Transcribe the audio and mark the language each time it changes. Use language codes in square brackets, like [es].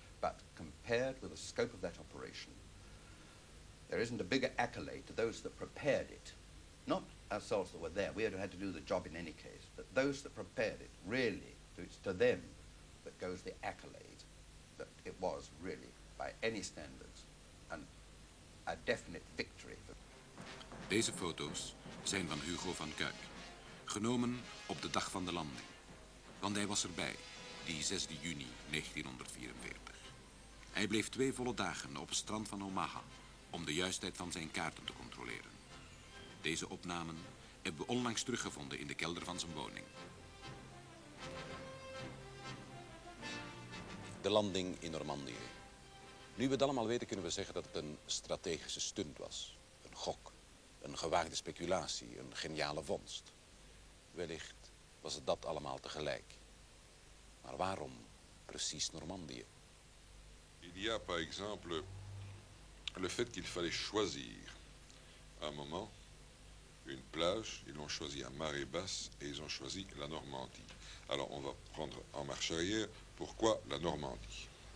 [en] But compared with the scope of that operation, there isn't a bigger accolade to those that prepared it. Not ourselves that were there. We had had to do the job in any case. But those that prepared it, really, it's to them that goes the accolade that it was really, by any standards, a definite victory. [nl] Deze foto's zijn van Hugo van Kuijk, genomen op de dag van de landing. Want hij was erbij, die 6 juni 1944. Hij bleef 2 volle dagen op het strand van Omaha om de juistheid van zijn kaarten te controleren. Deze opnamen hebben we onlangs teruggevonden in de kelder van zijn woning. De landing in Normandië. Nu we het allemaal weten, kunnen we zeggen dat het een strategische stunt was. Een gok. Een gewaagde speculatie, een geniale vondst. Wellicht was het dat allemaal tegelijk. Maar waarom precies Normandië? [fr] Il y a par exemple le fait qu'il fallait choisir un moment, une plage. Ils l'ont choisi à marée basse et ils ont choisi la Normandie. Alors on va prendre en marche arrière. Pourquoi la Normandie?